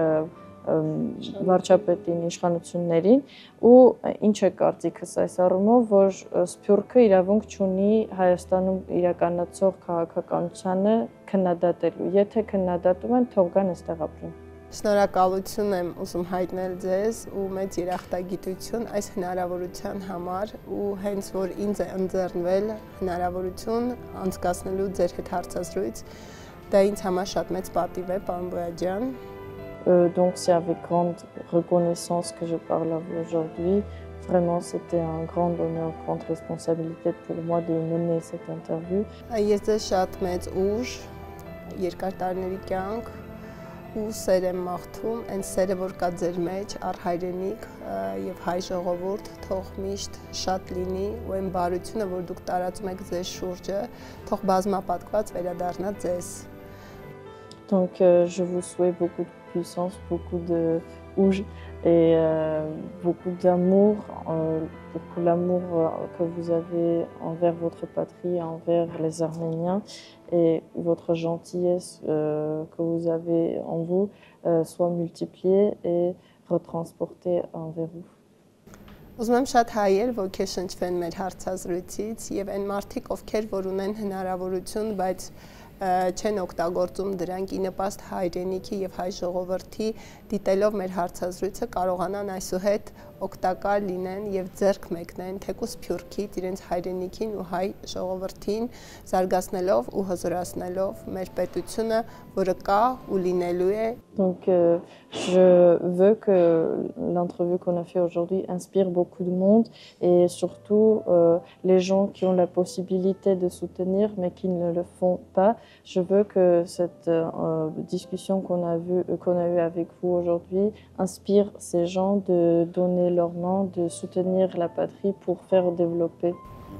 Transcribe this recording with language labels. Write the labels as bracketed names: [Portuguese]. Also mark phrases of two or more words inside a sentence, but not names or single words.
[Armenian] վարչապետին, իշխանություններին ու ինչ է կարծիքս այս առումով, որ Սփյուռքը իրավունք չունի Հայաստանում իրականացող քաղաքականությանը քննադատելու։ Եթե քննադատում են, թող գան այստեղ ապրեն։ Շնորհակալություն եմ ուզում հայտնել ձեզ ու մեծ երախտագիտություն այս հնարավորության համար ու հենց որ ինձ է ընձեռնվել հնարավորություն անցկացնելու ձեր հետ հարցազրույց, դա ինձ համար շատ մեծ պատիվ է, պարոն Բոյաջյան։ [French] Donc c'est avec grande reconnaissance que je parle à vous aujourd'hui. Vraiment, c'était un grand honneur, grande responsabilité pour moi de mener cette interview. [Armenian] Ես ձեզ շատ մեծ ուժ, երկար տարիների կյանք ու սեր եմ մաղթում, այն սերը, որ կա ձեր մեջ, առ հայրենիք եւ հայ ժողովուրդ, թող միշտ շատ լինի ու այն բարությունը, որ դուք տարածում եք ձեր շուրջը, թող բազմապատկված վերադառնա ձեզ։ [French] Donc je vous souhaite beaucoup de puissance, beaucoup de rouge et beaucoup d'amour, beaucoup l'amour que vous avez envers votre patrie, envers les Arméniens et votre gentillesse que vous avez en vous soit multipliée et retransportée envers vous. [Armenian] Ուզում եմ շատ հայեր ոգեշնչվեն մեր հարցազրույցից եւ այն մարդիկ, ովքեր որ ունեն հնարավորություն, բայց չեն օգտագործում դրանք ի նպաստ հայրենիքի եւ հայ ժողովրդի դիտելով մեր հարցազրույցը կարողանան այսուհետ օգտակար լինեն եւ ձեռք մեկնեն թեկուզ Սփյուռքից իրենց հայրենիքին ու հայ ժողովրդին զարգացնելով ու հզորացնելով մեր պետությունը, որը կա ու լինելու է։ [French] Donc je veux que l'entrevue qu'on a fait aujourd'hui inspire beaucoup de monde et surtout les gens qui ont la possibilité de soutenir mais qui ne le font pas. Je veux que cette discussion qu'on a eue avec vous aujourd'hui inspire ces gens de donner leur main, de soutenir la patrie pour faire développer.